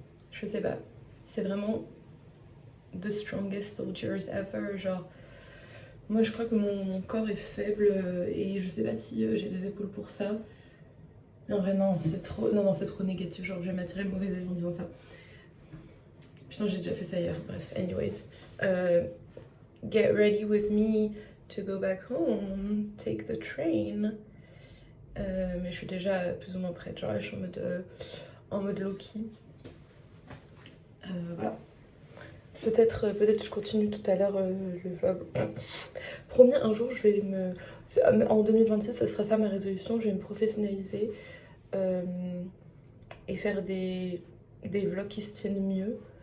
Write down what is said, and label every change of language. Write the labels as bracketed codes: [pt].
[fr] Je sais pas, c'est vraiment [en] the strongest soldiers ever, [fr] genre moi je crois que mon corps est faible et je sais pas si j'ai les épaules pour ça. Mais en vrai non, c'est trop, non, c'est trop négatif, genre je vais m'attirer le mauvais œil en disant ça. Putain j'ai déjà fait ça hier, bref, anyways. [en] Get ready with me to go back home, take the train. [fr] Mais je suis déjà plus ou moins prête, genre là je suis en mode low-key. Voilà. Peut-être je continue tout à l'heure le vlog. Promis, un jour je vais en 2026 ce sera ça ma résolution, je vais me professionnaliser et faire des vlogs qui se tiennent mieux.